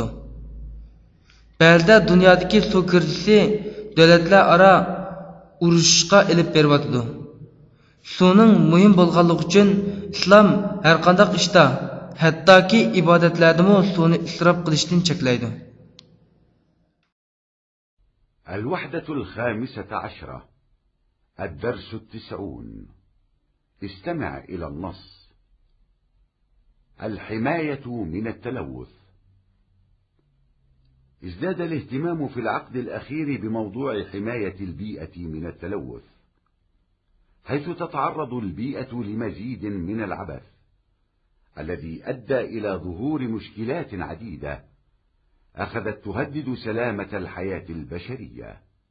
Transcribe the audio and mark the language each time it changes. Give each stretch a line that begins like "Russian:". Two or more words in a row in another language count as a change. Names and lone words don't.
Uzbek: Ba'zida dunyodagi suv kirisi davlatlar aro urushga olib beryapti. Suvning muhim bo'lganligi uchun islom har qanday ishda, hattoki ibodatlardami suvni isrof qilishdan cheklaydi.
Arabic: الوحدة 15 الدرس 90 استمع إلى النص. الحماية من التلوث. ازداد الاهتمام في العقد الأخير بموضوع حماية البيئة من التلوث، حيث تتعرض البيئة لمزيد من العبث الذي أدى إلى ظهور مشكلات عديدة أخذت تهدد سلامة الحياة البشرية.